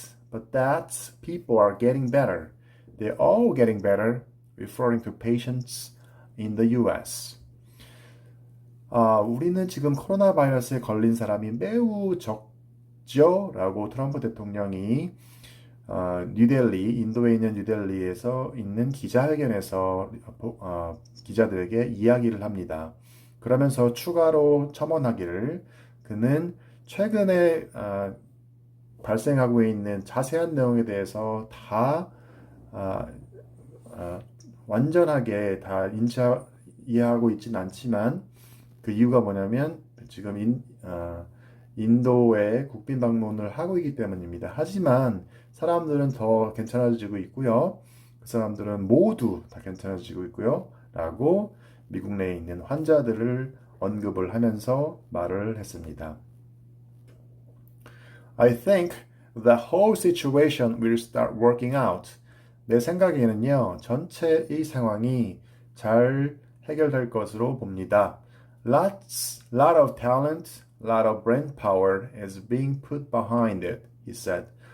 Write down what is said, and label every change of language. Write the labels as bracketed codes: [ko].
[en] But that's people are getting better. They're all getting better, referring to patients in the US. [ko] 우리는 지금 코로나 바이러스에 걸린 사람이 매우 적죠? 라고 트럼프 대통령이 뉴델리, 인도에 있는 뉴델리에서 있는 기자회견에서 기자들에게 이야기를 합니다. 그러면서 추가로 첨언하기를 그는 최근에 발생하고 있는 자세한 내용에 대해서 다 완전하게 다 이해하고 있지는 않지만 그 이유가 뭐냐면 지금 인도에 국빈 방문을 하고 있기 때문입니다. 하지만 사람들은 더 괜찮아지고 있고요. 그 사람들은 모두 다 괜찮아지고 있고요. 라고 미국 내에 있는 환자들을 언급을 하면서 말을 했습니다. [en] I think the whole situation will start working out. [ko] 내 생각에는요, 전체 이 상황이 잘 해결될 것으로 봅니다. [en] Lot of talent, lot of brain power is being put behind it, he said.